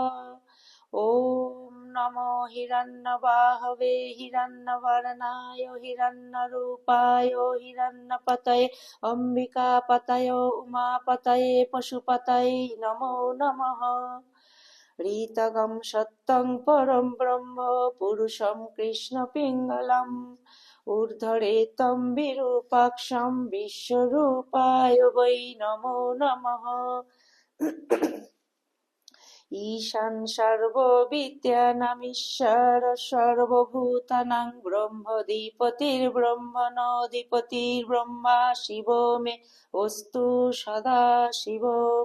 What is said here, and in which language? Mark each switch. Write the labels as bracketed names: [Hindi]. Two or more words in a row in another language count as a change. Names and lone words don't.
[Sanskrit] ওম নমো হিরণ্যবাহবে হিরণ্যবর্ণায় হিরণ্যরূপায় হিরণ্যপতয়ে অম্বিকাপতয়ে উমাপতয়ে পশুপতয়ে নমো নমঃ। ঋতগং সত্যং পরম ব্রহ্ম পুরুষং কৃষ্ণ পিঙ্গলম ঊর্ধ্বরেতং বিরূপাক্ষং বিশ্বরূপায় বৈ নমো নমঃ। ঈশান সর্ববিদ্যানামীশ্বর সর্বভূতানাং ব্রহ্মাধিপতির্ব্রহ্মণোऽধিপতির্ব্রহ্মা শিবো মে অস্তু সদা শিবম।